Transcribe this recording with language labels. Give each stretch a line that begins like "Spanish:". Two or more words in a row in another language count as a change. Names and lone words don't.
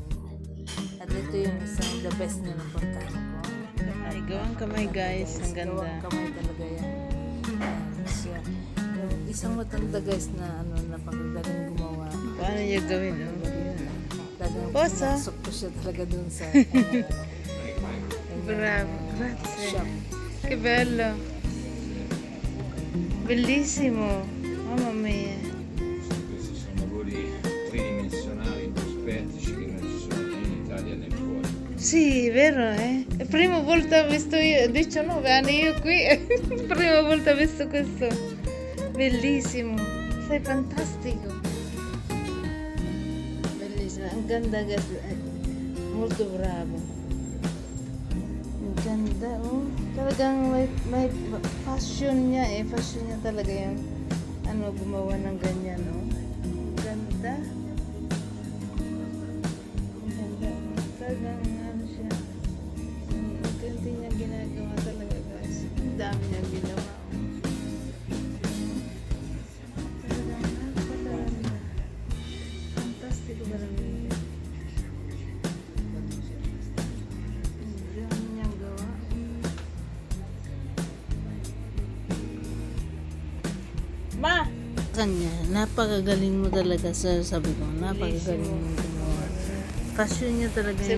Filipino: At ito yung isang
English: the best
Filipino: na napuntahan ko. Ay, gawang kamay guys. Ang ganda. Gawang kamay talaga yan. Siya. Yung isang matanda guys na napakagaling gumawa. Paano niya gawin? Talagang
Italian: Posa.
Filipino: pinasok ko siya talaga dun sa
Italian: Bravo. Grazie.
Filipino: shop.
Italian: Che bello. Bellissimo. Mamma mia. Questi sono lavori tridimensionali, prospettici che non ci sono né in Italia né fuori. Sì, vero, eh? È la prima volta ho visto io, 19 anni io qui, prima volta ho visto questo. Bellissimo. Sei fantastico. Bellissimo.
Filipino: Ang ganda,
Italian: molto bravo.
Filipino: Ang ganda, oh. Talagang may fashion niya eh. Fashion niya talaga yung gumawa ng ganyan, oh. Ang ganda. Ang ganda. Talagang siya. Ang ganti niya ginagawa talaga, guys. Ang dami niya ginawa, oh. Talagang napakaganda.
Italian: Fantastico veramente.
Filipino: Ang dami niyang gawa.
Italian: Ma!
Filipino: Kanya, napakagaling mo talaga sir, sabi ko, napakagaling mo gumawa. Passion niya talaga yung